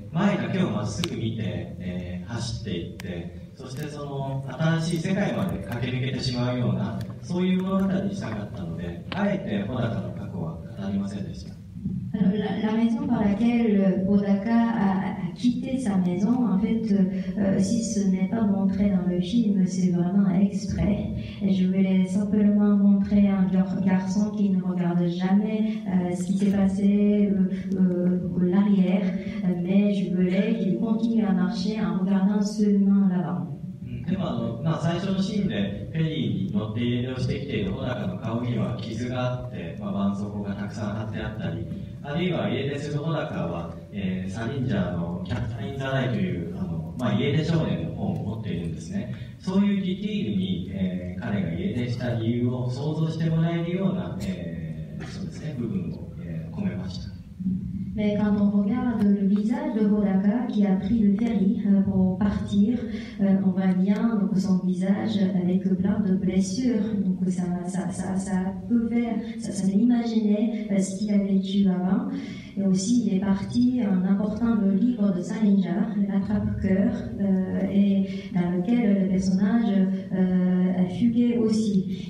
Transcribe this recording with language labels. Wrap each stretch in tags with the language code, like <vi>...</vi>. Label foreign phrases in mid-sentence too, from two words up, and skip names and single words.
<ja>前だけをまっすぐ見て、走っていって、そしてその新しい世界まで駆け抜けてしまうような、そういう物語にしたかったので、あえて穂高の過去は語りませんでした。</ja> <fr>Alors, la raison par laquelle Hodaka a quitté sa maison, en fait, si ce n'est pas montré dans le film, c'est vraiment exprès. Et je voulais simplement montrer un garçon qui ne regarde jamais ce qui s'est passé l'arrière, mais je voulais qu'il continue à marcher en regardant seulement l'avant.</fr> <ja>でも最初のシーンでフェリーに乗って家出をしてきている穂高の顔には傷があって、絆創膏がたくさん貼ってあったり、あるいは家出する穂高は、サリンジャーのキャプター・イン・ザ・ライという、家出少年の本を持っているんですね。そういうディティールに、彼が家出した理由を想像してもらえるような、そうですね、部分を、込めました。</ja> <fr>Mais quand on regarde le visage de Hodaka qui a pris le ferry pour partir, on voit bien donc, son visage avec plein de blessures. Donc ça peut faire, ça fait imaginer ce qu'il a vécu avant. Et aussi, il est parti en apportant le livre de Salinger, l'attrape-cœur, et dans lequel le personnage a fugué aussi.</fr>